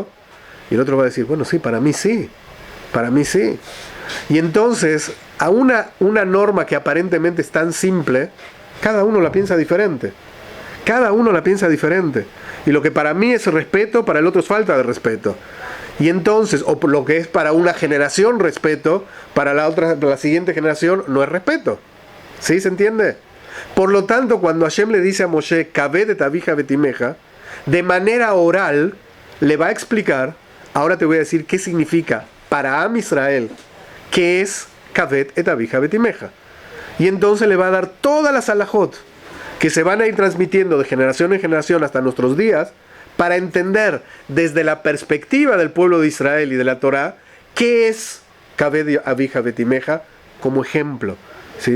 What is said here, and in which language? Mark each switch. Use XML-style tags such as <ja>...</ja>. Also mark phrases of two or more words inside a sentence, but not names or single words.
<es>Y el otro va a decir, bueno, sí, para mí sí. Y entonces, a una norma que aparentemente es tan simple, cada uno la piensa diferente. Y lo que para mí es respeto, para el otro es falta de respeto. Y entonces, o lo que es para una generación respeto, para la siguiente generación no es respeto. ¿Sí? ¿Se entiende? Por lo tanto, cuando Hashem le dice a Moshe,</es> <he>כבד את אביך ואת אמך,</he> <es>de manera oral, le va a explicar. Ahora te voy a decir qué significa para</es> <he>עם ישראל,</he> <es>qué es</es> <he>כבד את אביך ואת אמך.</he> <es>Y entonces le va a dar todas las alajot que se van a ir transmitiendo de generación en generación hasta nuestros días para entender desde la perspectiva del pueblo de Israel y de la Torá, qué es</es> <he>כבד אביך ואת אמך</he> <es>como ejemplo, ¿sí?</es>